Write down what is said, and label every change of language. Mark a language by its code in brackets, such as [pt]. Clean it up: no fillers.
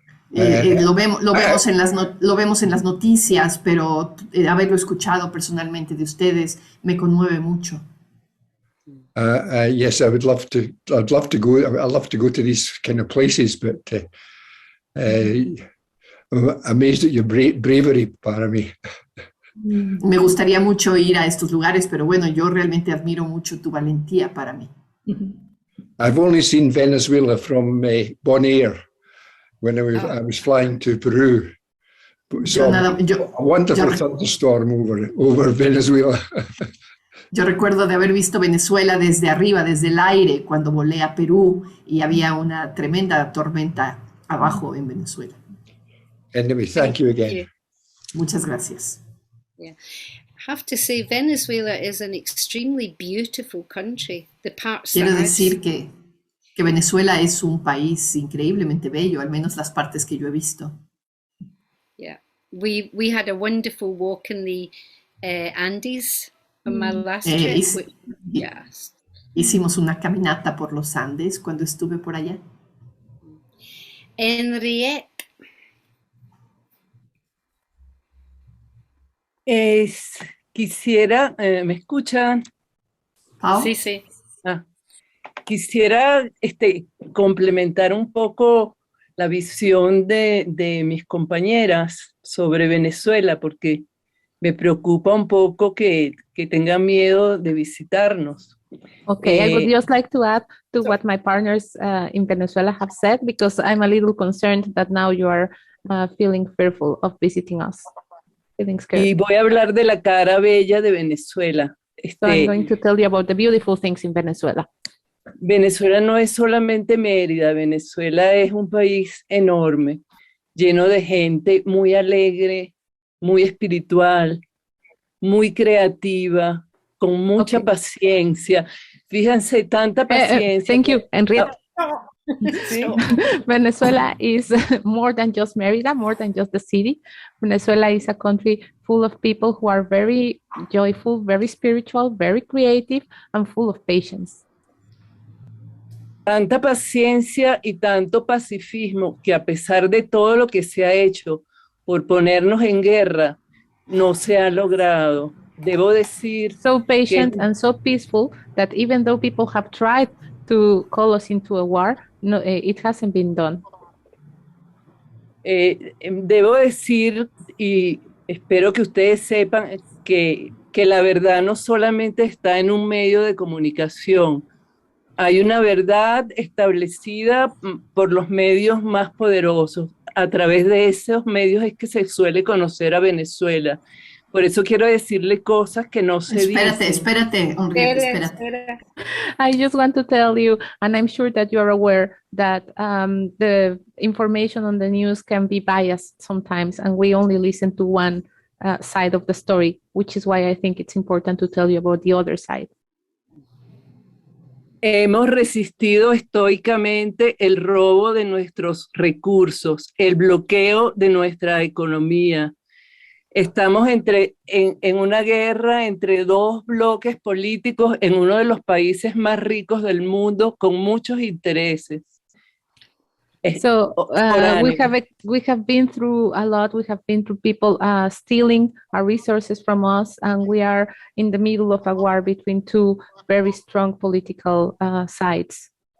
[es] Lo vemos en las noticias, pero haberlo escuchado personalmente de ustedes me conmueve mucho. [en] Yes, I'd love to go. I love to go to these kind of places, but I'm amazed at your bravery, Parami. [es] Me gustaría mucho ir a estos lugares, pero bueno, yo realmente admiro mucho tu valentía, Parami. [en] I've only seen Venezuela from Bonaire when I was flying to Peru. So a wonderful thunderstorm over Venezuela. [es] Yo recuerdo de haber visto Venezuela desde arriba, desde el aire, cuando volé a Perú y había una tremenda tormenta abajo en Venezuela. [en] Anyway, thank you again. [es] Muchas gracias. Yeah. [en] I have to say, Venezuela is an extremely beautiful country. The parts [es] Quiero decir que Venezuela es un país increíblemente bello, al menos las partes que yo he visto. [en] Yeah, we had a wonderful walk in the Andes on my last trip. Yes. [es] Hicimos una caminata por los Andes cuando estuve por allá. Henriette. quisiera, ¿me escuchan? Sí, sí. Quisiera complementar un poco la visión de mis compañeras sobre Venezuela, porque me preocupa un poco que tengan miedo de visitarnos. [en] Okay, I would just like to add to what my partners in Venezuela have said, because I'm a little concerned that now you are feeling fearful of visiting us, feeling scared. [es] Y voy a hablar de la cara bella de Venezuela. [en] So I'm going to tell you about the beautiful things in Venezuela. [es] Venezuela no es solamente Mérida, Venezuela es un país enorme, lleno de gente muy alegre, muy espiritual, muy creativa, con mucha paciencia. Fíjense, tanta paciencia. [en] Thank you, Henrietta. Venezuela is more than just Mérida, more than just the city. Venezuela is a country full of people who are very joyful, very spiritual, very creative, and full of patience. [es] Tanta paciencia y tanto pacifismo que a pesar de todo lo que se ha hecho por ponernos en guerra, no se ha logrado. Debo decir... [en] So patient and so peaceful that even though people have tried to call us into a war, no, it hasn't been done. [es] Debo decir, y espero que ustedes sepan, que la verdad no solamente está en un medio de comunicación. Hay una verdad establecida por los medios más poderosos. A través de esos medios es que se suele conocer a Venezuela. Por eso quiero decirle cosas que no se dicen. Espérate, espérate. [en] I just want to tell you, and I'm sure that you're aware that the information on the news can be biased sometimes, and we only listen to one side of the story, which is why I think it's important to tell you about the other side. [es] Hemos resistido estoicamente el robo de nuestros recursos, el bloqueo de nuestra economía. Estamos en una guerra entre dos bloques políticos en uno de los países más ricos del mundo con muchos intereses. [en] So we have been through a lot. We have been through people stealing our resources from us, and we are in the middle of a war between two very strong political sides.